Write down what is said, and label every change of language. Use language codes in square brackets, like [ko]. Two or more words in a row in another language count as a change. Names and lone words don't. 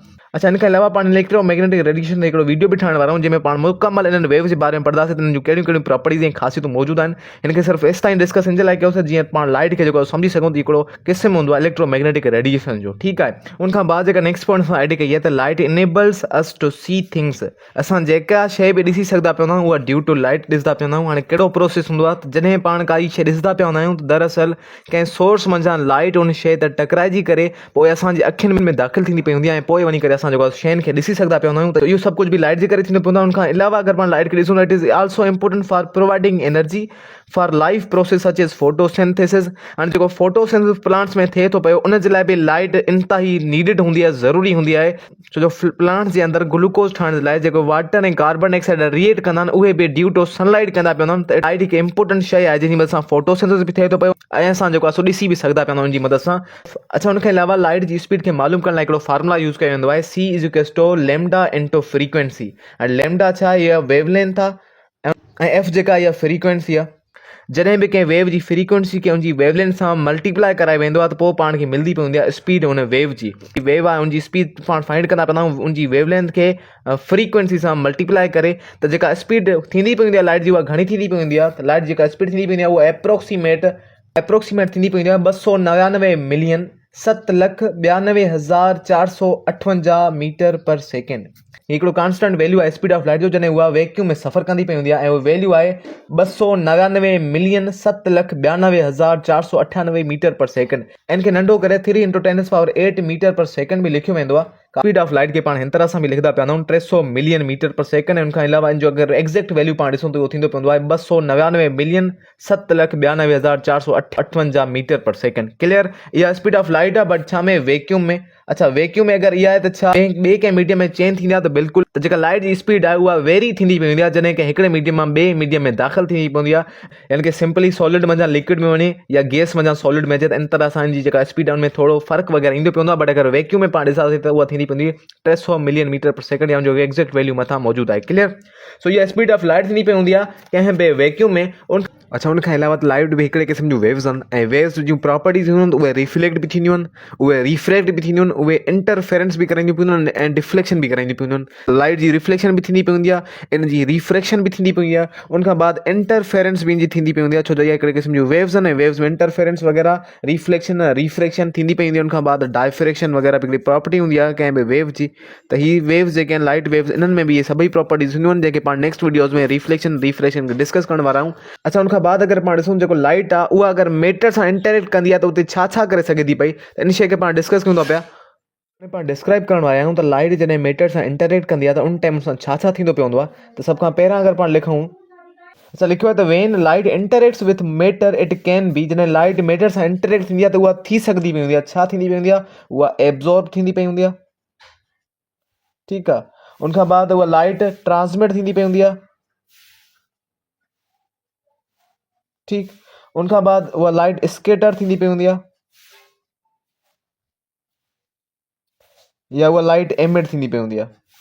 [sd] अच्छा, इन खां अलावा पाण [en] electromagnetic radiation [sd] हिकिड़ो वीडियो बि ठाहिण वारा आहियूं जंहिंमें पाण मुकमल इन्हनि वेव्स जे बारे में पढ़ंदासीं त इन्हनि जूं कहिड़ियूं कहिड़ियूं प्रॉपर्टीज़ ऐं ख़ासियतूं मौजूदु आहिनि। हिन खे सिर्फ़ु एसि ताईं डिस्कस इन जे लाइ कयोसीं जीअं पाण लाइट खे जेको सम्झी सघूं त हिकिड़ो क़िस्म हूंदो आहे [en] electromagnetic radiation [sd] जो। ठीकु आहे। उनखां बाद जेका [en] next point [sd] असां एड कई आहे त [en] light enables us to see things. [sd] असां जेका शइ बि ॾिसी सघंदा पिया हूंदा आहियूं उहा [en] due to light [sd] ॾिसंदा पिया हूंदा आहियूं। हाणे कहिड़ो प्रोसेस हूंदो आहे त जॾहिं पाण काई शइ ॾिसंदा पिया हूंदा आहियूं त दरअसल कंहिं सोर्स मंझां लाइट उन शइ ते टकराइजी करे पोइ असांजी अखियुनि में दाख़िल थींदी पई हूंदी आहे ऐं पोइ वञी करे असां जेको शयुनि खे ॾिसी सघंदा पिया हूंदा आहियूं। त इहो सभु कुझु बि लाइट लाइट जे करे थींदो पवंदो आहे। उनखां अलावा अगरि पाण लाइट खे ॾिसूं, [en] It is also important for providing energy for life process such as photosynthesis. [sd] हाणे जेको फोटोसिंथेसिस प्लांट्स में थिए थो पियो, उन जे लाइ बि लाइट इंतिहाई नीडिड हूंदी आहे, ज़रूरी हूंदी आहे। छो जो प्लांट्स जे अंदरि ग्लूकोज ठाहिण जे लाइ जेको वाटर ऐं [en] carbon dioxide [sd] रिएक्ट कंदा आहिनि, उहे बि [en] due to sunlight [sd] कंदा पिया हूंदा आहिनि। त लाइट हिकु इंपोर्टेंट शइ आहे जंहिंजी मदद सां फोटोसिंथेसिस बि थिए थो पियो ऐं असां जेको आहे सो ॾिसी बि सघंदा पिया आहियूं उनजी मदद सां। अच्छा, उनखे अलावा लाइट जी स्पीड खे मालूम करण लाइ हिकिड़ो [en] formula use [sd] कयो वेंदो आहे, [en] C is equals to lambda into frequency. [sd] ऐं लैम्डा छा आहे, इहा वेवलेंथ आहे ऐं F जेका इहा फ्रीक्वेंसी आहे। जॾहिं बि कंहिं वेव जी फ्रीक्वेंसी खे उनजी वेवलेंथ सां मल्टीप्लाई कराए वेंदो आहे त पोइ पाण खे मिलंदी पवंदी आहे स्पीड उन वेव जी। वेव आहे उनजी स्पीड पाण फाइंड कंदा पवंदा आहियूं उनजी वेवलेंथ खे फ्रीक्वेंसी सां मल्टीप्लाई करे। त जेका स्पीड थींदी पवंदी आहे लाइट जी, उहा घणी थींदी पवंदी आहे। त लाइट जेका स्पीड थींदी पवंदी आहे उहा एप्रोक्सीमेट थींदी पवंदी आहे 299 मिलियन 7,92,458 [en] meter per second. [sd] हिकिड़ो [en] constant value [sd] आहे [en] speed of light [sd] जो, जॾहिं उहा वैक्यूम में सफ़र कंदी पई हूंदी आहे ऐं उहो वैल्यू आहे 299 मिलियन 7,92,498 [en] meter per second. [sd] इन खे नंढो करे 3 × 10⁸ [en] meter per second [sd] बि लिखियो वेंदो आहे। [en] speed of light [sd] खे पाण हिन तरह सां बि लिखंदा पिया आहियूं 300 [en] million meter per second. [sd] ऐं उनखां अलावा इन जो अगरि [en] exact value [sd] पाण ॾिसूं त उहो थींदो पवंदो आहे 299 मिलियन 7,92,458 [en] meter per second. [sd] क्लियर, इहा [en] speed of light [sd] आहे, बट छा में वैक्यूम में। अच्छा, वैक्यूम में अगरि इहा आहे त छा ॿिए कंहिं मीडियम में चेंज थींदी आहे? त बिल्कुलु। त जेका लाइट जी स्पीड आहे उहा वेरी थींदी पई हूंदी आहे जॾहिं कंहिं हिकिड़े मीडियम मां ॿिए मीडियम में दाख़िल थी पवंदी आहे, यानी कि [en] simply solid [sd] मंझां लिक्विड में वञे या गैस मंझां सॉलिड में अचे। त इन तरह सां जी जेका स्पीड आहे उनमें थोरो फ़र्क़ु वग़ैरह ईंदो पवंदो आहे। बट अगरि वैक्यूम में पाण ॾिसांसीं त उहा थींदी पवंदी 300 [en] million meter per second, [sd] या जो [en] exact value [sd] मथां मौजूदु आहे। क्लियर, सो इहा [en] speed of light [sd] थींदी पई हूंदी आहे कंहिं बि वैक्यूम में। अच्छा, उनखां अलावा त लाइट बि हिकिड़े क़िस्म जूं वेव्स आहिनि ऐं वेव्स जूं प्रॉपर्टीज़ हूंदियूं आहिनि, उहे रिफ्लेक्ट बि थींदियूं आहिनि, उहे रिफ्रैक्ट बि थींदियूं आहिनि, उहे इंटरफेरेंस बि कराईंदियूं पवंदियूं आहिनि ऐं डिफ्लेक्शन बि कराईंदियूं पवंदियूं आहिनि। लाइट जी रिफ्लेक्शन बि थींदी पवंदी आहे, इन जी रिफ्रैक्शन बि थींदी पवंदी आहे। उनखां बाद इंटरफेरेंस बि इन जी थींदी पवंदी आहे, छो जो इहा हिकिड़े क़िस्म जूं वेव्स आहिनि ऐं वेव्स में इंटरफेरेंस वग़ैरह रिफ्रैक्शन थींदी पवंदी आहे। उनखां बाद डायफ्रैक्शन वग़ैरह बि हिकिड़ी प्रॉपर्टी हूंदी आहे कंहिं बि वेव जी। त हीअ वेव्स जेके आहिनि [en] light waves, [sd] इन्हनि में बि इहे सभई प्रॉपर्टीज़ हूंदियूं आहिनि जेके पाण [en] next videos [sd] में [en] refraction discuss [sd] करण वारा आहियूं। अच्छा, उनखां बाद अगरि पाण ॾिसूं जेको लाइट आहे उहा अगरि मैटर सां इंटरेक्ट कंदी आहे त उते छा छा करे सघे थी पई, त इन शइ खे पाण डिस्कस कयूं था पिया। पाण डिस्क्राइब करण वारा आहियूं त लाइट जॾहिं मैटर सां इंटरेक्ट कंदी आहे त उन टाइम सां छा छा थींदो पवंदो आहे। त सभ खां पहिरियां अगरि पाण लिखूं, अच्छा लिखियो आहे त [en] when light interacts with matter it can be. [sd] जॾहिं लाइट मैटर सां इंटरेक्ट थींदी आहे त उहा थी सघंदी पई हूंदी आहे, छा थींदी पई हूंदी आहे, उहा एब्जॉर्ब थींदी पई हूंदी आहे। ठीकु आहे, उनखां बाद उहा लाइट ट्रांसमिट थींदी पई हूंदी आहे। ठीकु, उनखां बाद उहा लाइट स्केटर थींदी पई हूंदी आहे या उहा लाइट एमिट थींदी पई हूंदी आहे।